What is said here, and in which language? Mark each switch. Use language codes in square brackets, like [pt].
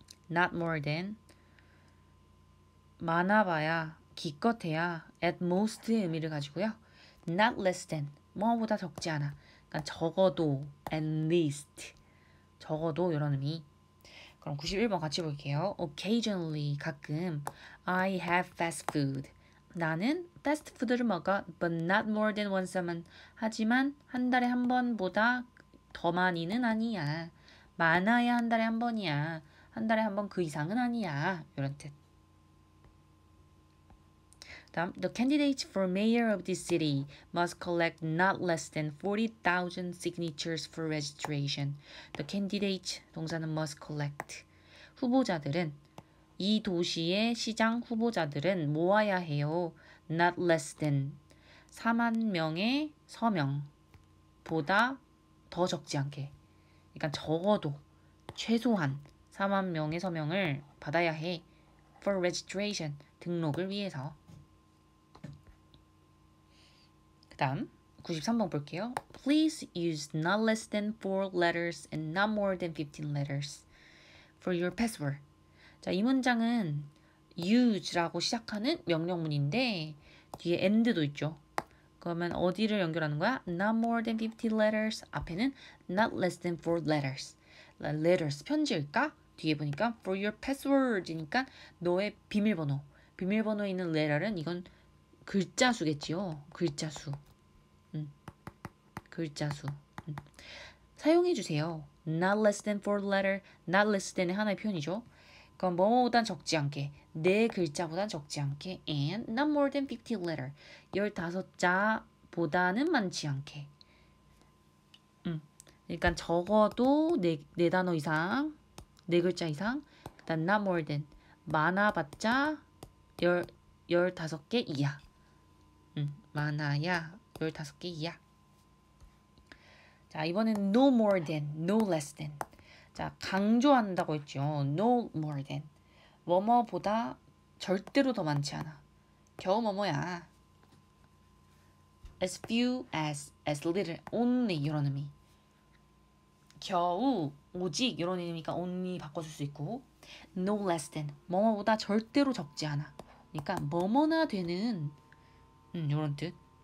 [en] not more than [ko] 많아봐야, 기껏해야 at most의 의미를 가지고요. [en] not less than [ko] 뭐보다 적지 않아. 그러니까 적어도 at least 적어도 이런 의미. 그럼 91번 같이 볼게요. [en] Occasionally [ko] 가끔 [en] I have fast food. [ko] 나는 패스트푸드를 먹어 [en] but not more than once a month. [ko] 하지만 한 달에 한 번보다 더 많이는 아니야. 많아야 한 달에 한 번이야. 한 달에 한 번 그 이상은 아니야. 이런 뜻. [en] 다음, the candidates for mayor of this city must collect not less than 40,000 signatures for registration. The candidate [ko] 동사는 [en] must collect. [ko] 후보자들은 이 도시의 시장 후보자들은 모아야 해요. [en] not less than [ko] 4만 명의 서명보다 더 적지 않게. 그러니까 적어도 최소한 4만 명의 서명을 받아야 해. for registration 등록을 위해서. 그 다음 93번 볼게요. [en] Please use not less than 4 letters and not more than 15 letters for your password. [ko] 자, 이 문장은 use라고 시작하는 명령문인데 뒤에 and도 있죠. 그러면 어디를 연결하는 거야? [en] Not more than 50 letters. [ko] 앞에는 [en] not less than 4 letters. [ko] letters 편지일까? 뒤에 보니까 for your password이니까 너의 비밀번호. 비밀번호에 있는 letter는 이건 글자 수겠지요. 글자 수. 글자 수. 사용해 주세요. [en] Not less than 4 letter. [ko] Not less than의 하나의 표현이죠. 그럼 뭐보단 적지 않게. 네 글자보단 적지 않게. [en] And not more than 50 letter. [ko] 15자보다는 많지 않게. 그러니까 적어도 네 단어 이상, 네 글자 이상. 그다음 [en] not more than. [ko] 많아봤자 15개 이하. 많아야 15개 이하. 자, 이번엔 [en] no more than, no less than. [ko] 자, 강조한다고 했죠. [en] no more than. [ko] 뭐뭐보다 절대로 더 많지 않아. 겨우 뭐뭐야. [en] as few as little, only [ko] 이런 의미. 겨우, 오직 이런 의미니까 only 바꿔줄 수 있고 [en] no less than, [ko] 뭐뭐보다 절대로 적지 않아. 그러니까 뭐뭐나 되는 이런 뜻.